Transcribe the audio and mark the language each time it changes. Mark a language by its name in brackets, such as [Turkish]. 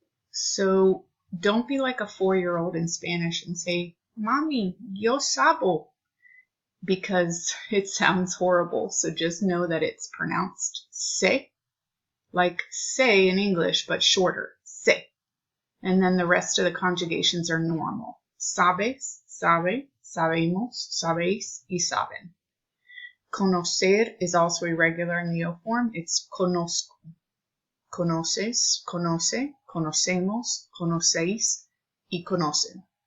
[English] So don't be like a 4-year-old in Spanish and say, [Spanish] Mami, yo sabo, [English] because it sounds horrible. So just know that it's pronounced sé, like say in English, but shorter, sé. And then the rest of the conjugations are normal. [Spanish] Sabes, sabe, sabemos, sabéis, y saben. [English] Conocer is also irregular in the yo form. It's conozco. [Spanish] Conoces, conoce, conocemos, conocéis, y conocen.